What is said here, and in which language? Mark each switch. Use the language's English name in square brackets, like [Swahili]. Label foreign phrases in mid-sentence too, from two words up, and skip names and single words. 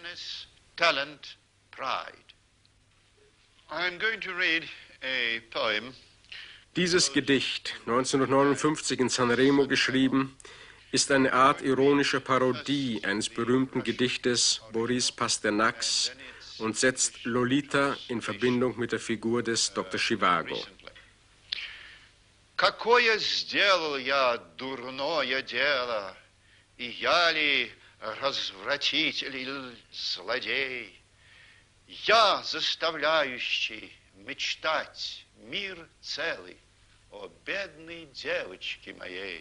[German] Dieses Gedicht, 1959 in Sanremo geschrieben, ist eine Art ironischer Parodie eines berühmten Gedichtes Boris Pasternaks und setzt Lolita in Verbindung mit der Figur des Dr. Zhivago. [Russian] Какое сделал я дурное дело, и я ли развратитель или злодей? Я, заставляющий мечтать мир целый о бедной девочке моей.